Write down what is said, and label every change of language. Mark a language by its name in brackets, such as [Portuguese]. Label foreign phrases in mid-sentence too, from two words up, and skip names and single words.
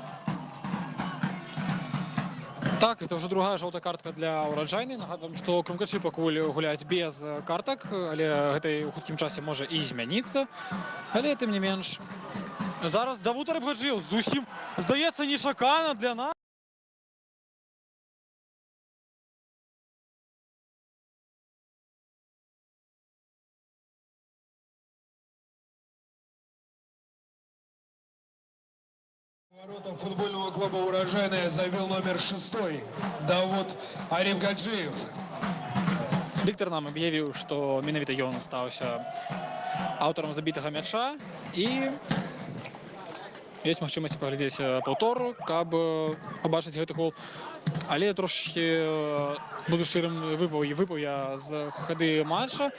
[Russian] Так, это уже другая желтая картка для Ураджайны. [Belarusian] Нагадуем, што Крумкачы пакуль гуляюць без картак, але гэта ў хуткім часе можа і змяніцца. Але тым не менш. Зараз Давуд Арабгаджиев зусім, здаецца, нечакана для нас. [Russian] Воротам футбольного клуба «Урожайная» забил номер 6 Давуд Арабгаджиев. [Belarusian] Віктор нам аб'явіў, што менавіта ён стаўся аўтарам забітага мяча і ёсць магчымасць паглядзець паўтор, каб пабачыць гэты гол. Але трошки буду шчырым, выпаў я з хады матча.